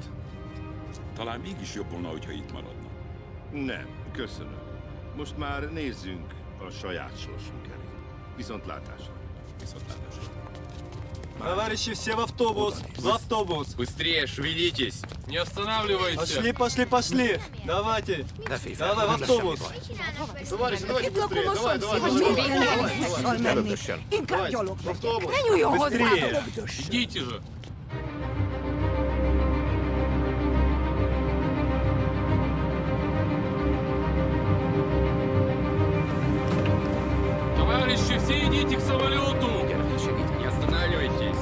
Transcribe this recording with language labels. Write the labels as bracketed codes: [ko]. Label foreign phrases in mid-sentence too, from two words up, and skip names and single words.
[hu] Talán mégis jobb volna, hogyha itt maradna. Nem, köszönöm. Most már nézzünk a saját sorsunk elé. Viszontlátásra. Viszontlátásra. [ru] Товарищи, все в автобус! В автобус! Быстрее, шевелитесь! Не останавливайтесь! Пошли, пошли, пошли! Давайте! Давай в автобус! Товарищи, давайте быстрее! Давай, давай, давай! [hu] Inkább gyalog [ru] В автобус! [hu] Ne nyúljon hozzá! [ru] Идите же! Товарищи, все идите к самолету! Не останавливайтесь!